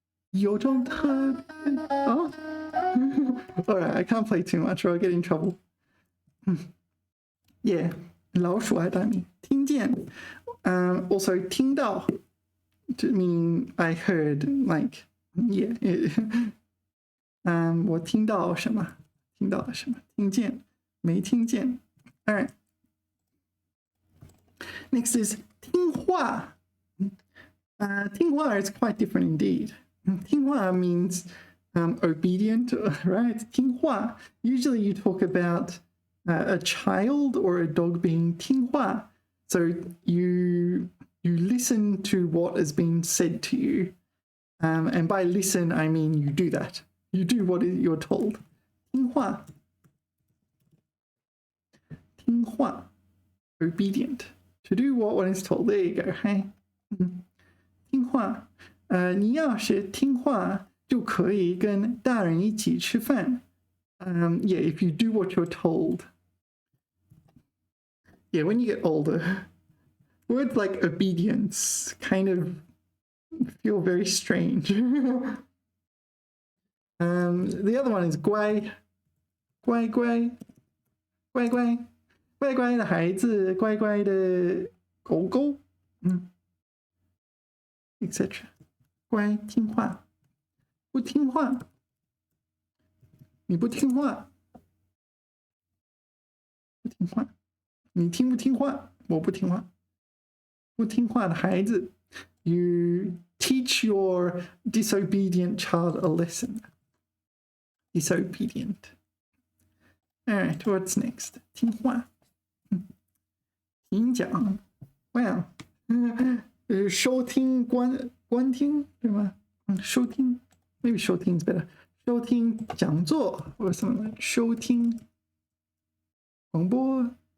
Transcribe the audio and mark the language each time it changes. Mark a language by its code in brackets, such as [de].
[zh] 有种特别哦 [en] Alright, I can't play too much or I'll get in trouble. [zh] Yeah, 老鼠爱大米。 [en] 听见 also 听到 meaning I heard, like, yeah. [zh] 我听到什么？听到了什么？听见没听见 Alright. [en] Next is 听话 听话 is quite different indeed. 听话 means obedient, right? [zh] 听话. [en] Usually you talk about a child or a dog being 听话. So you listen to what has been said to you. And by listen, I mean you do that. You do what you're told. 听话. 听话.Obedient. To do what one is told. There you go. Hey. 听话。 [zh] 你要是听话就可以跟大人一起吃饭。 [en] Yeah, if you do what you're told. Yeah, when you get older, words like obedience kind of feel very strange. The other one is [zh] 乖，乖乖，乖乖，乖乖的孩子，乖乖的狗狗，etc. 乖，听话，不听话，你不听话，不听话，你听不听话？我不听话，不听话的孩子。 [en] You teach your disobedient child a lesson. Disobedient. All right, what's next? 听话，听讲。Wow. [zh] 收听观听对吗？ [en] 收听 maybe 收听 is better. [zh] 收听讲座 [en] or something like [zh] 收听广播。